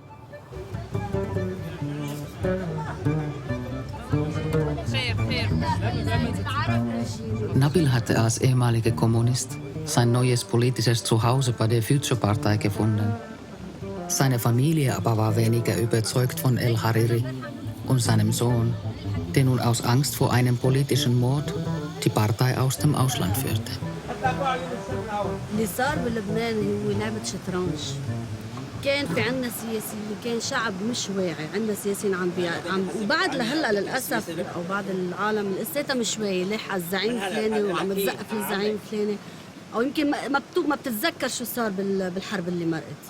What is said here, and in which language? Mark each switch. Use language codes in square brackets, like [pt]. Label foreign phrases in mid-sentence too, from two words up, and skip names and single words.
[de] Nabil hatte als ehemaliger Kommunist sein neues politisches Zuhause bei der Future-Partei gefunden. Seine Familie aber war weniger überzeugt von El Hariri und seinem Sohn, der nun aus Angst vor einem politischen Mord die Partei aus dem Ausland führte. [ar] اللي صار بلبنان هو لعبة شطرنج. كان في عندنا سياسيين، كان شعب مش واعي، عندنا سياسيين وبعد لهلا للاسف او بعض العالم لساتها مش واعي، لاح على الزعيم الفلاني وعم تزقف الزعيم الفلاني، او يمكن ما بتتذكر شو صار بالحرب اللي مرقت.